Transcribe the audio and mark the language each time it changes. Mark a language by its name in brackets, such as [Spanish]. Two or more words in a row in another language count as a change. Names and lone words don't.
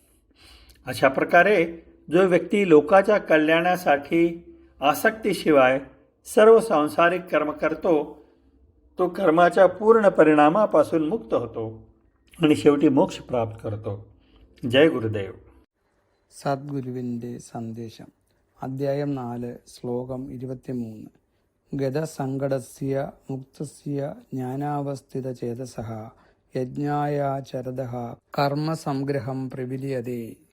[Marathi] अशा प्रकारे जो व्यक्ती लोकाच्या कल्याणासाठी आसक्तीशिवाय सर्व सांसारिक कर्म करतो, तो कर्माच्या पूर्ण परिणामापासून मुक्त होतो आणि शेवटी मोक्ष प्राप्त करतो. जय गुरुदेव. [Malayalam] സദ്ഗുരുവിൻ്റെ സന്ദേശം. അധ്യായം 4, ശ്ലോകം 23. [Sanskrit] गतसङ्कटस्य मुक्तस्य ज्ञानावस्थितचेतसः यज्ञायाचरतः कर्मसङ्ग्रहं प्रविलियते.